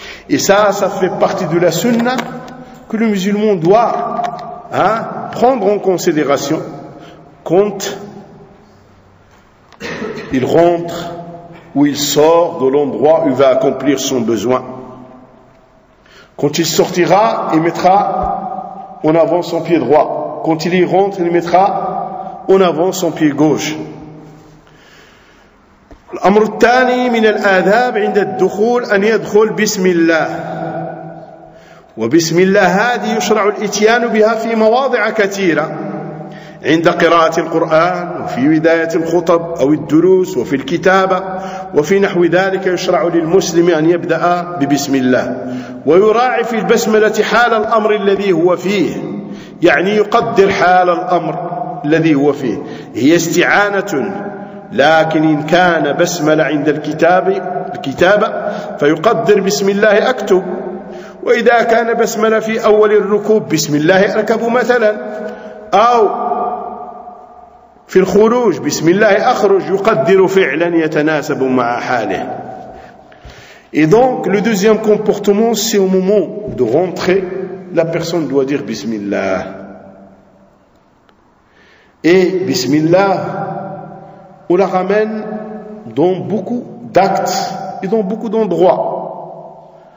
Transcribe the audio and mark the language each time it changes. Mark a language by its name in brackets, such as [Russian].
[French] Et ça, ça fait partie de la sunna que le musulman doit, hein, prendre en considération quand il rentre ou il sort de l'endroit où il va accomplir son besoin. Quand il sortira, il mettra en avant son pied droit. Quand il y rentre, il mettra en avant son pied gauche. [Arabic] الأمر الثاني من الآداب عند الدخول أن يدخل بسم الله وبسم الله هذه يشرع الإتيان بها في مواضع كثيرة عند قراءة القرآن وفي بداية الخطب أو الدروس وفي الكتابة وفي نحو ذلك يشرع للمسلم أن يبدأ ببسم الله ويراعي في البسملة حال الأمر الذي هو فيه يعني يقدر حال الأمر الذي هو فيه هي استعانة لكن إن كان بسملة عند الكتابة فيقدر بسم الله أكتب وإذا كان بسملة في أول الركوب بسم الله أركب مثلا أو في الخروج بسم الله أخرج يقدر فعلا يتناسب مع حاله. [French] Et donc le deuxième comportement, c'est au moment de rentrer, la personne doit dire بسم الله. Et بسم الله, on la ramène dans beaucoup d'actes et dans beaucoup d'endroits.